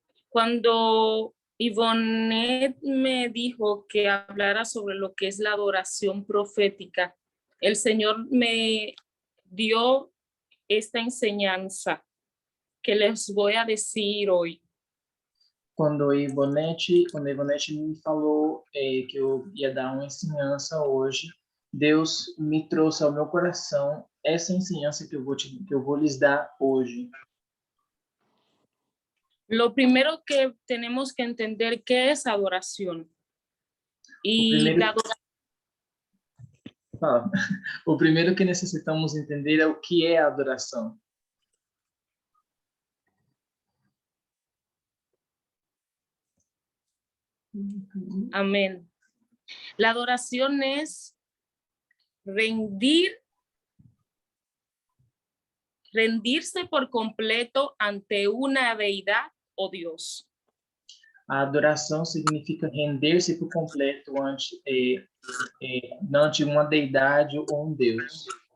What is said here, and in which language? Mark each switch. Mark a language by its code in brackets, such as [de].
[es] Cuando Ivonne me dijo que hablara sobre lo que es la adoración profética, el Señor me dio esta enseñanza que les voy a decir hoy. [pt] Quando a Ivonete me falou que eu ia dar uma ensinança hoje, Deus me trouxe ao meu coração essa ensinança que eu vou lhes dar hoje. [es] Lo primero que tenemos que entender qué es adoración. Y la [pt] O primeiro que necessitamos entender é o que é adoração. [es] Amén. La adoración es rendirse por completo ante una deidad o Dios. [pt] A adoração significa render-se por completo ante uma deidade ou um Deus.